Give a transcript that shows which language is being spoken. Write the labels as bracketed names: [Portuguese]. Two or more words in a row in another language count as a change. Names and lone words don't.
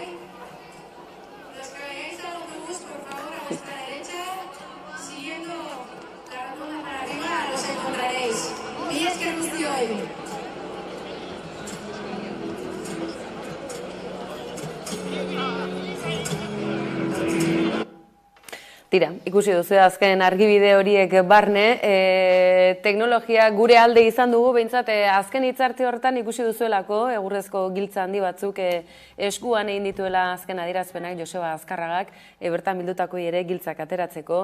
[Spanish] Los que vayáis al autobús, por favor, a vuestra derecha, siguiendo la rotonda para arriba, los encontraréis. [Basque] Mila esker guztioi. Tira, ikusi duzu azken argibide horiek barne, teknologia gure alde izan dugu, behintzat azken hitzartze horretan ikusi duzuelako, egurrezko giltza handi batzuk eskuan egin dituela azken adierazpenak Joseba Azkarragak, bertan bildutako ere giltzak ateratzeko.